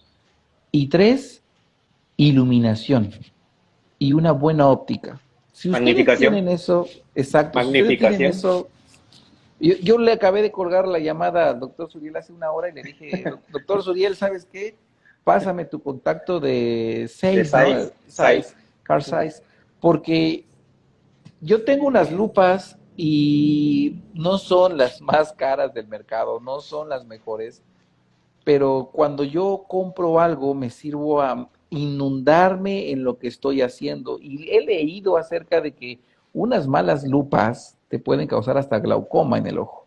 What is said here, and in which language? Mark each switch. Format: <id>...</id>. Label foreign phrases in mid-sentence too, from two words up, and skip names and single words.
<es>Y tres, iluminación y una buena óptica. Si ustedes Magnificación. tienen eso, exacto, si ustedes tienen Magnificación. eso, yo le acabé de colgar la llamada al doctor Suriel hace una hora y le dije, doctor Suriel, ¿sabes qué? Pásame tu contacto de De Size, ¿no? size. Size, Size. Car Size, porque yo tengo unas lupas y no son las más caras del mercado, no son las mejores, pero cuando yo compro algo me sirvo a inundarme en lo que estoy haciendo. Y he leído acerca de que unas malas lupas te pueden causar hasta glaucoma en el ojo.</es>